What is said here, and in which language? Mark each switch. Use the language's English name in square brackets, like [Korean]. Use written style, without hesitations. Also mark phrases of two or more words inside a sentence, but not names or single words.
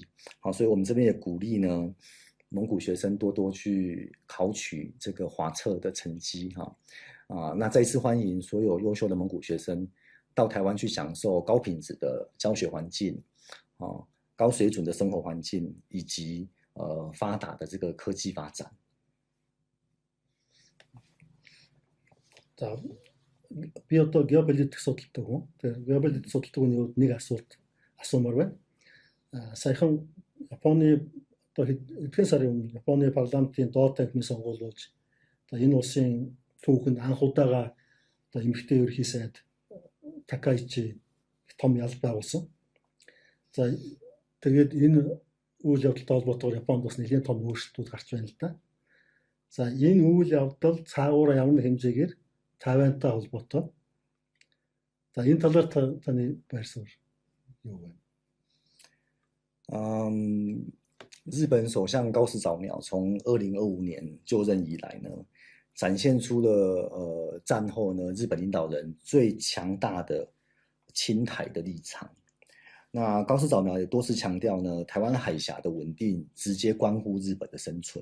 [Chinese] 好，所以我们这边也鼓励呢蒙古学生多多去考取这个华测的成绩那再次欢迎所有优秀的蒙古学生到台湾去享受高品质的教学环境高水准的生活环境以及发达的这个科技发展。 [Mongolian] За би одоо геополитик судалдаг хүн. Тэгэхээр геополитик судалдаг хүний нэг асуумаар байна. Саяхан Японы одоо эдгээр сарын өмнө Японы парламентын доод танхимын сонгуул болж одоо энэ улсын түүхэнд анх удаага одоо эмэгтэй ерөнхий сайд Такаичи том ялал байгуулсан. За тэгээд энэ үйл явдалтай холбоотойгоор Японд бас нэлийн том өөрчлөлтүүд гарч байна л да. За энэ үйл явдал цаагаараа ямар нэг хэмжээгээр Тайвантай холбоотой. За энэ талаар таны байр суурь юу вэ? [Chinese] 日本首相高市早苗从2025年就任以来呢，展现出了战后呢日本领导人最强大的亲台的立场。那高市早苗也多次强调呢，台湾海峡的稳定直接关乎日本的生存。